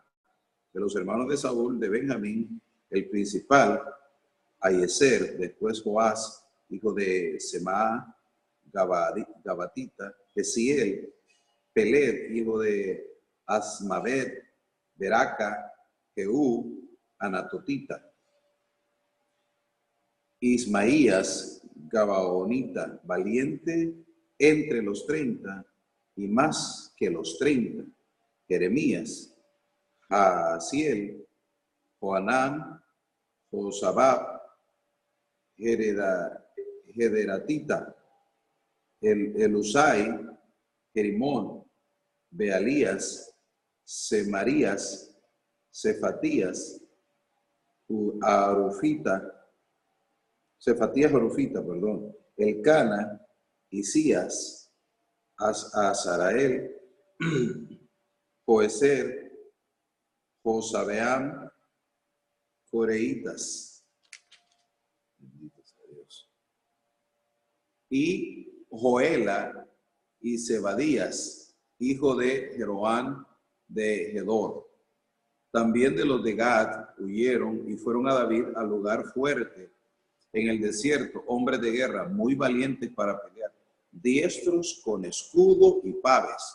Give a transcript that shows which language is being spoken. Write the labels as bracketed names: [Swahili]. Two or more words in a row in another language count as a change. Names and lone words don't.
[Spanish] De los hermanos de Saúl, de Benjamín, el principal, Aiezer, después Joás, hijo de Semá, Gabatita, Gesiel, Peled, hijo de Asmavet, Beraca, Jehú, Anatotita, Ismaías, Gabaonita, valiente entre los 30 y más que los 30, Jeremías, Jaasiel, Joanán, Josabab, Gederatita, Elusai, Jerimón, Bealías, Semarías, Cefatías, Arufita, Elcana, Isías, Azarael, Joezer, Josabeam, Coreitas. Bendito sea Dios. Y Joela y Zebadías, hijo de Jeroán de Gedor. También de los de Gad huyeron y fueron a David al lugar fuerte en el desierto, hombres de guerra muy valientes para pelear, diestros con escudo y paves.